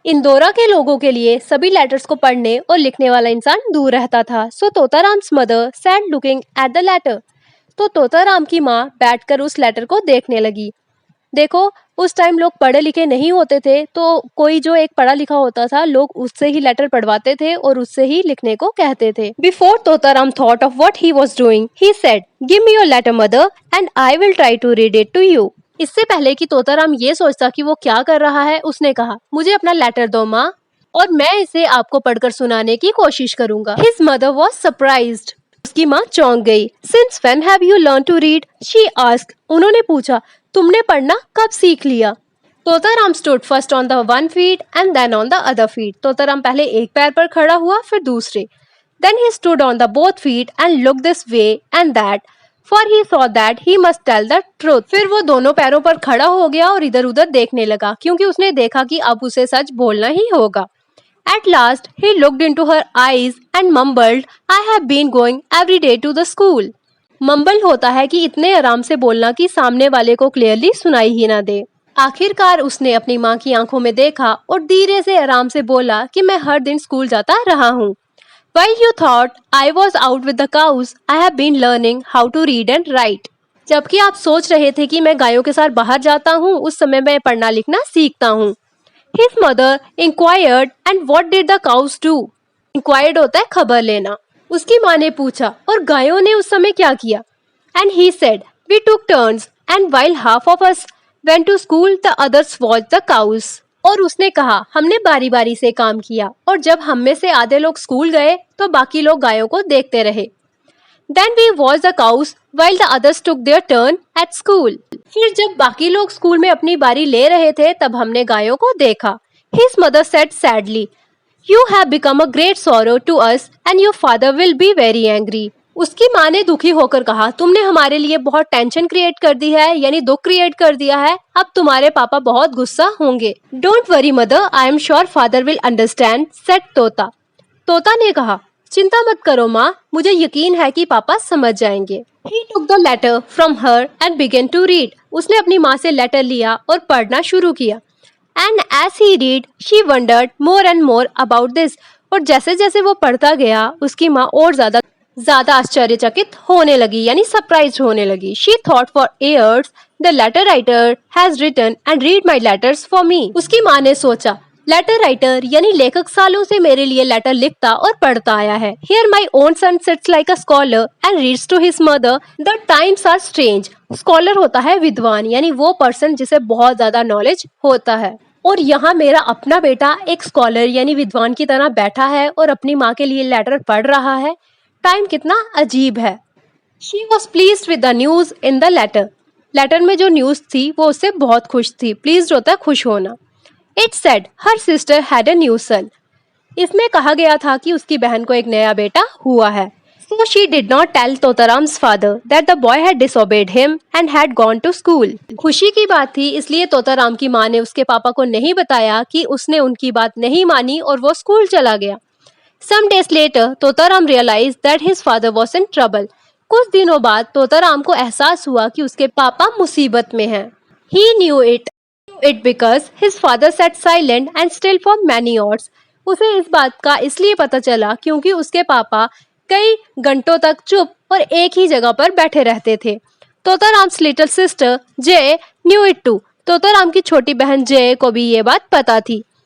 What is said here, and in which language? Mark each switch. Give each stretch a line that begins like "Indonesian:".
Hindi: इंदौरा के लोगों के लिए सभी लेटर्स को पढ़ने और लिखने वाला इंसान दूर रहता था।
English: So Totaram's mother sat looking at the letter.
Hindi: तो तोताराम की माँ बैठकर उस लेटर को देखने लगी। देखो, उस टाइम लोग पढ़े लिखे नहीं होते थे, तो कोई जो एक पढ़ा लिखा होता था लोग उससे ही लेटर पढ़वाते थे और उससे ही लिखने को कहते थे।
English: Before Totaram thought of what he was doing, he said, "Give me your letter, mother, and I will try to read it to you."
Hindi: इससे पहले कि तोताराम ये सोचता कि वो क्या कर रहा है, उसने कहा, मुझे अपना लेटर दो माँ और मैं इसे आपको पढ़कर सुनाने की कोशिश करूंगा।
English: His mother was surprised.
Hindi: उसकी माँ चौंक गई।
English: Since when have you learned to read? She asked.
Hindi: उन्होंने पूछा, तुमने पढ़ना कब सीख लिया?
English: Totaram stood first on the one feet and then on the other feet.
Hindi: Totaram पहले एक पैर पर खड़ा हुआ फिर दूसरे।
English: Then he stood on the both feet and looked this way and that, for he saw that he must tell the truth.
Hindi: फिर वो दोनों पैरों पर खड़ा हो गया और इधर उधर देखने लगा क्योंकि उसने देखा कि अब उसे सच बोलना ही होगा।
English: At last he looked into her eyes and mumbled, "I have been going every day to the school."
Hindi: Mumble होता है कि इतने आराम से बोलना कि सामने वाले को क्लियरली सुनाई ही ना दे। आखिरकार उसने अपनी माँ की आंखों में देखा और धीरे से आराम से बोला कि मैं हर दिन स्कूल जाता रहा हूँ।
English: While you thought I was out with the cows, I have been learning how to read and write.
Hindi: जबकि आप सोच रहे थे कि मैं गायों के साथ बाहर जाता हूँ, उस समय मैं पढ़ना लिखना सीखता हूँ।
English: His mother inquired, and what did the cows do?
Hindi: Inquired होता है खबर लेना। उसकी माँ ने पूछा, और गायों ने उस समय क्या किया?
English: And he said, we took turns, and while half of us went to school, the others watched the cows.
Hindi: और उसने कहा, हमने बारी बारी से काम किया और जब हम में से आधे लोग स्कूल गए तो बाकी लोग गायों को देखते रहे।
English: Then we watched the cows while the others took their turn at school.
Hindi: फिर जब बाकी लोग स्कूल में अपनी बारी ले रहे थे तब हमने गायों को देखा।
English: His mother said sadly, You have become a great sorrow to us and your father will be very angry.
Hindi: उसकी माँ ने दुखी होकर कहा, तुमने हमारे लिए बहुत टेंशन क्रिएट कर दी है, यानी दुख क्रिएट कर दिया है। अब तुम्हारे पापा बहुत गुस्सा होंगे।
English: Don't worry mother, I am sure father will understand, said Tota.
Hindi: तोता ने कहा, चिंता मत करो माँ, मुझे यकीन है कि पापा समझ जाएंगे।
English: He took the letter from her and began to read.
Hindi: उसने अपनी माँ से लेटर लिया और पढ़ना शुरू किया।
English: And as he read, she wondered more and more about this.
Hindi: और जैसे जैसे वो पढ़ता गया, उसकी माँ और ज्यादा आश्चर्यचकित होने लगी, यानी सरप्राइज होने लगी।
English: She thought for years the letter writer has written and read my letters for me.
Hindi: उसकी माँ ने सोचा, लेटर राइटर यानी लेखक सालों से मेरे लिए लेटर लिखता और पढ़ता आया है।
English: Here my own son sits like a scholar and reads to his mother. The times are strange.
Hindi: Scholar होता है विद्वान, यानी वो पर्सन जिसे बहुत ज्यादा नॉलेज होता है। और यहाँ मेरा अपना बेटा एक स्कॉलर यानी विद्वान की तरह बैठा है और अपनी माँ के लिए लेटर पढ़ रहा है। टाइम कितना अजीब है।
English: She was pleased with the news in the letter.
Hindi: Letter में जो न्यूज थी वो उससे बहुत खुश थी। प्लीज्ड होता है खुश होना।
English: It said her sister had a new son.
Hindi: इसमें कहा गया था कि उसकी बहन को एक नया बेटा हुआ है।
English: So she did not tell Totaram's father that the boy had disobeyed him and had gone to school.
Hindi: खुशी की बात थी, इसलिए तोताराम की माँ ने उसके पापा को नहीं बताया कि उसने उनकी बात नहीं मानी और वो स्कूल चला गया।
English: Some days later, Totaram realized that his father was in trouble.
Hindi: कुछ दिनों बाद तोताराम को एहसास हुआ कि उसके पापा मुसीबत में हैं।
English: He knew it because his father sat silent and still for many hours.
Hindi: उसे इस बात का इसलिए पता चला क्योंकि उसके पापा कई घंटों तक चुप और एक ही जगह पर बैठे रहते थे।
English: Totaram's little sister Jai knew it too.
Hindi: तोताराम की छोटी बहन जय को भी ये बात पता थी।